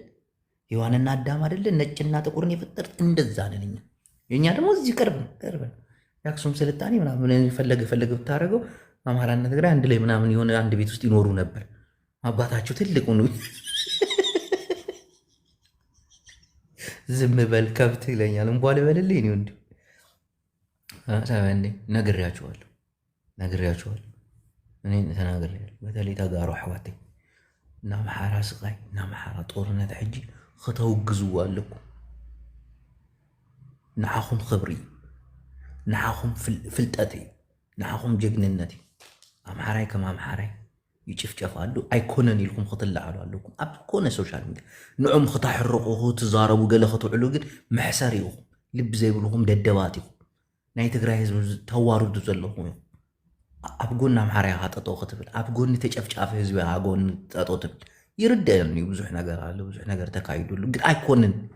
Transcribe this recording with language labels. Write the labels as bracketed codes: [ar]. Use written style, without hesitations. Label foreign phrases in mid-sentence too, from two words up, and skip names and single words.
[am] ሔዋንና አዳም አይደለ? ነጭና ጥቁርን የፈጠሩት እንደዛ ነን እኛ። የእኛ ደግሞ እዚህ ቅርብ ነው። የአክሱም ስልጣኔ ምናምን ፈለገ ብታደርገው አማራና ትግራይ አንድ ላይ ምናምን የሆነ አንድ ቤት ውስጥ ይኖሩ ነበር። አባታቸው ትልቁ ነው። ዝም በል ከብት ይለኛል። እንኳ ልበልልኝ ነው እንዲ ነግሬያቸዋለሁ። እኔ ተናግሬያለሁ። [ti] በተለይ ተጋሩ አሕዋተይ ናብ ሓራ ስቃይ ናብ ሓራ ጦርነት ሕጂ ከተውግዝዎ ኣለኩ። ንዓኹም ክብሪ እዩ፣ ንዓኹም ፍልጠት እዩ፣ ንዓኹም ጀግንነት እዩ። ኣምሓራይ ከም ኣምሓራይ ይጭፍጨፋሉ ኣይኮነን ኢልኩም ክትለዓሉ ኣለኩም ኣብ ኮነ [en] social media [ti] ንዑም ክታሕርቑ ክትዛረቡ ገለ ክትውዕሉ ግን መሕሰር ኢኹም ልቢ ዘይብልኩም ደደባት ኢኹም ናይ ትግራይ ህዝቢ ተዋርዱ ዘለኹም እዮም። ኣብ ጎኒ ኣምሓራይ ጠጠው ክትብል ኣብ ጎኒ ተጨፍጫፊ ህዝቢ ጎኒ ጠጠው ትብል ይርደአን እዩ። ብዙሕ ነገር ኣለ፣ ብዙሕ ነገር ተካይዱሉ ግን ኣይኮንን